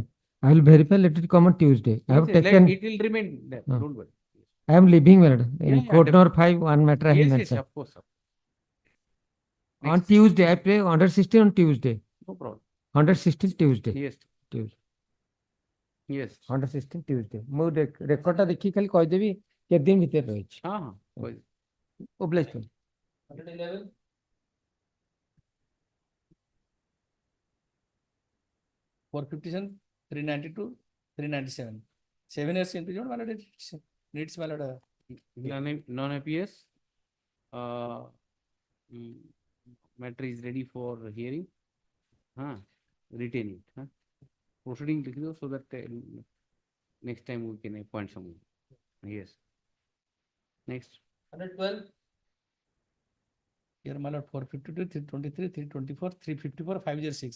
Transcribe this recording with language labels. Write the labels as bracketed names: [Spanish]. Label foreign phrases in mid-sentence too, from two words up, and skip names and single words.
[English] I will verify. Let it come on Tuesday. I have taken. It will remain there. Don't worry. I am leaving, madam. In court number 5, one matter I have mentioned. Yes, of course. On Tuesday, I play 116 on Tuesday. No problem. 116 Tuesday. Yes. Tuesday. Yes. 116 Tuesday. [Odia] ମୁଁ ରେକର୍ଡଟା ଦେଖି ଖାଲି କହିଦେବି କେତେ ଦିନ ଭିତରେ ରହିଛି। [English] Obliged to. 111. For 57, 392, 397. 7 years imprisonment, my lord, needs, my lord. Non-APS. Matter is ready for hearing. Retain it. Proceeding so that next time we can appoint someone. Yes. Next. 112. Here, my lord, 452, 323, 324, 354, 506.